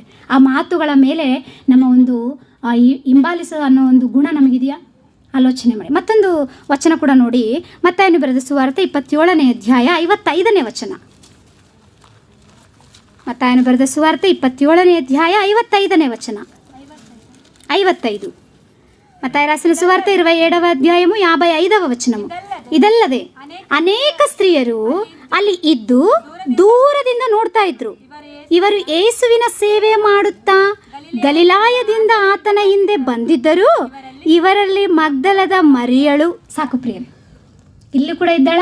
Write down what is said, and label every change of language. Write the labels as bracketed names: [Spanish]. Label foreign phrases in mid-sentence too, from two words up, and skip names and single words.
[Kannada] ಆ ಮಾತುಗಳ ಮೇಲೆ ನಮ್ಮ ಒಂದು ಹಿಂಬಾಲಿಸೋ ಅನ್ನೋ ಒಂದು ಗುಣ ನಮಗಿದೆಯಾ? ಆಲೋಚನೆ ಮಾಡಿ. ಮತ್ತೊಂದು ವಚನ ಕೂಡ ನೋಡಿ. ಮತ್ತಾಯನು ಬರೆದ ಸುವಾರ್ತೆ 27ನೇ ಅಧ್ಯಾಯ 55ನೇ ವಚನ. ಮತ್ತಾಯನು ಬರೆದ ಸುವಾರ್ತೆ 27ನೇ ಅಧ್ಯಾಯ 55ನೇ ವಚನ. 55. [Telugu] మత్తయి రాసిన సువార్త 27వ అధ్యాయము 55వ వచనము. [Kannada] ಇದಲ್ಲದೆ ಅನೇಕ ಸ್ತ್ರೀಯರು ಅಲ್ಲಿ ಇದ್ದು ದೂರದಿಂದ ನೋಡ್ತಾ ಇದ್ರು. ಇವರು ಯೇಸುವಿನ ಸೇವೆ ಮಾಡುತ್ತಾ ಗಲಿಲಾಯದಿಂದ ಆತನ ಹಿಂದೆ ಬಂದಿದ್ದರು. ಇವರಲ್ಲಿ ಮಗ್ದಲದ ಮರಿಯಳು. ಸಾಕು ಪ್ರಿಯರೇ, ಇಲ್ಲಿ ಕೂಡ ಇದ್ದಾಳ.